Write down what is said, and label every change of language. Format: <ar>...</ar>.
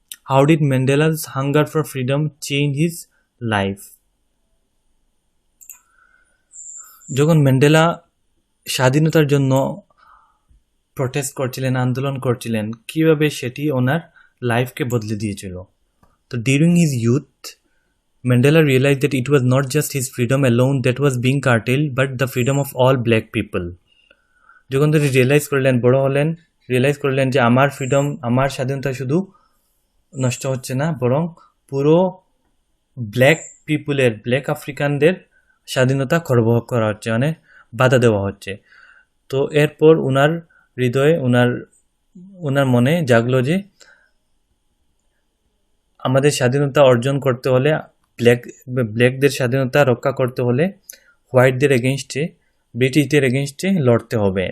<en>How did Mandela's hunger for freedom change his life?</en> <bn>যখন Mandela স্বাধীনতার জন্য প্রটেস্ট করছিলেন, আন্দোলন করছিলেন, কীভাবে সেটি ওনার লাইফকে বদলে দিয়েছিল।</bn> <en>তো during his youth, Mandela realized that it was not just his freedom alone that was being curtailed, but the freedom of all black people.</en> <bn>যখন তিনি বড় হলেন, রিয়েলাইজ করলেন যে আমার ফ্রিডম, আমার স্বাধীনতা শুধু নষ্ট হচ্ছে না, বরং পুরো ব্ল্যাক আফ্রিকানদের স্বাধীনতা খর্ব করা হচ্ছে, মানে বাধা দেওয়া হচ্ছে। তো এরপর ওনার হৃদয়ে, ওনার মনে জাগলো যে আমাদের স্বাধীনতা অর্জন করতে হলে, ব্ল্যাকদের স্বাধীনতা রক্ষা করতে হলে হোয়াইটদের এগেনস্টে, ব্রিটিশদের এগেনস্টে লড়তে হবে।</bn>